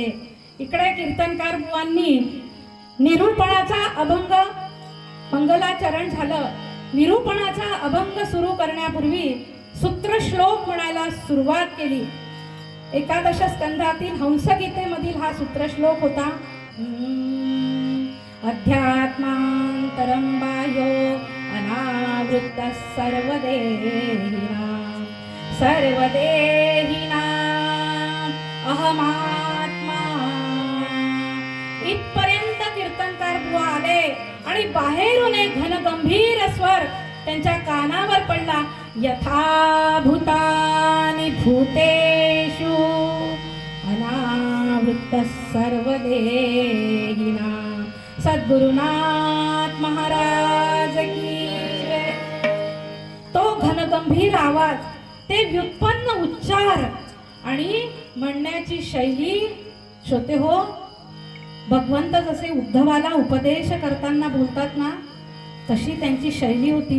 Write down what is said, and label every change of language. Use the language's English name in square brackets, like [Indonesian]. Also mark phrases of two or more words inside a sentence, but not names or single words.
[Marathi] इकडे कीर्तनकार बुवांनी निरूपणाचा अभंग, मंगलाचरण झालं. निरूपणाचा अभंग सुरू करण्यापूर्वी सूत्रश्लोक म्हणायला सुरुवात केली. एकादश स्कंधातील हंसगीतेमधील हा सूत्रश्लोक होता. [Sanskrit] अध्यात्मांतरं बाह्यो अनावृत्त सर्वदेहिनां सर्वदेहिनां अहमात्मा. [Marathi] इथपर्यंत कीर्तनकार बुवा आले आणि बाहेरून एक घनगंभीर स्वर त्यांच्या कानावर पडला. [Sanskrit] यथा भूतानि भूतेषु अनावृत्त सर्वदेहिनां. [Hindi] सद्गुरुनाथ महाराज की जय. [Marathi] तो घनगंभीर आवाज, ते व्युत्पन्न उच्चार आणि म्हणण्याची शैली, श्रोते हो, भगवंत जसे उद्धवाला उपदेश करताना बोलतात ना, तशी त्यांची शैली होती.